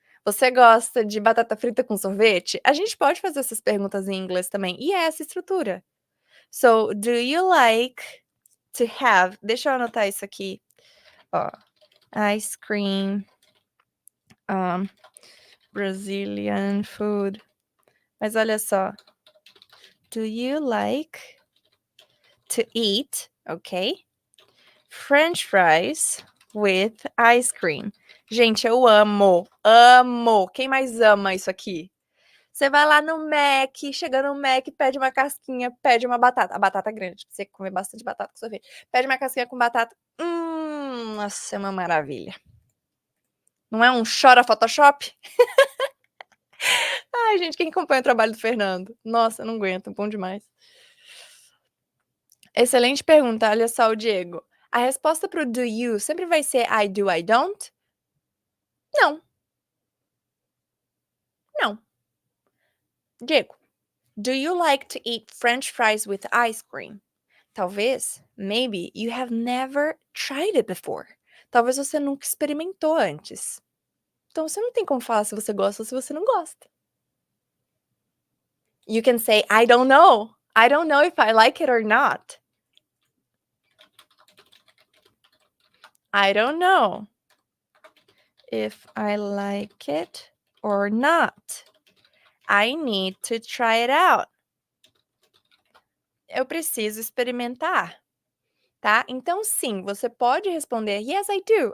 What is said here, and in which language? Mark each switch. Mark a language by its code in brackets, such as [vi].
[pt] Você gosta de batata frita com sorvete? A gente pode fazer essas perguntas em inglês também. E é essa estrutura. [en] So, do you like to have... [pt] Deixa eu anotar isso aqui. Ó, [en] ice cream, Brazilian food. [pt] Mas olha só. [en] Do you like to eat, ok? French fries with ice cream. [pt] Gente, eu amo, amo. Quem mais ama isso aqui? Você vai lá no Mac, chega no Mac, pede uma casquinha, pede uma batata. A batata grande, pra você comer bastante batata com sorvete. Pede uma casquinha com batata. Nossa, é uma maravilha. Não é um chora Photoshop? Ai, gente, quem acompanha o trabalho do Fernando? Nossa, eu não aguento, bom demais. Excelente pergunta, olha só o Diego. A resposta para o do you sempre vai ser [en] I do, I don't? [pt] Não. Não. [en] Diego, do you like to eat French fries with ice cream? Talvez, maybe, you have never tried it before. [pt] Talvez você nunca experimentou antes. Então você não tem como falar se você gosta ou se você não gosta. [en] You can say, I don't know. I don't know if I like it or not. I don't know if I like it or not. I need to try it out. [pt] Eu preciso experimentar, tá? Então sim, você pode responder [en] yes, I do.